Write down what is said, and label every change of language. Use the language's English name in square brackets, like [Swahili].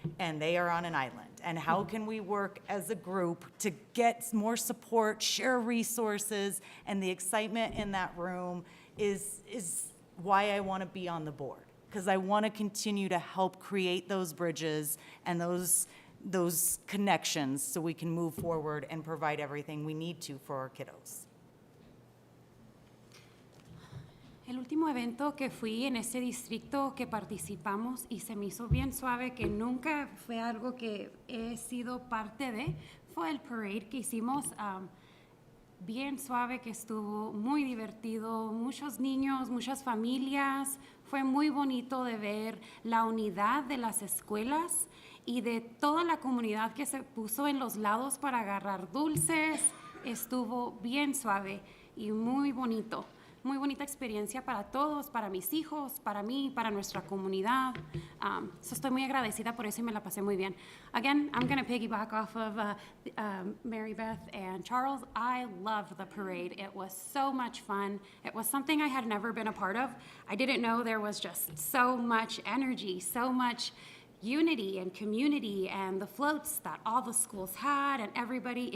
[English] And they are on an island. And how can we work as a group to get more support, share resources, and the excitement in that room is why I want to be on the board. Because I want to continue to help create those bridges and those connections so we can move forward and provide everything we need to for our kiddos. [Spanish] El último evento que fui en ese distrito que participamos y se me hizo bien suave, que nunca fue algo que he sido parte de, fue el parade que hicimos, bien suave, que estuvo muy divertido, muchos niños, muchas familias. Fue muy bonito de ver la unidad de las escuelas y de toda la comunidad que se puso en los lados para agarrar dulces. Estuvo bien suave y muy bonito. Muy bonita experiencia para todos, para mis hijos, para mí, para nuestra comunidad. So estoy muy agradecida por eso y me la pasé muy bien. [English] Again, I'm going to piggyback off of Mary Beth and Charles. I loved the parade. It was so much fun. It was something I had never been a part of. I didn't know there was just so much energy, so much unity and community, and the floats that all the schools had and everybody.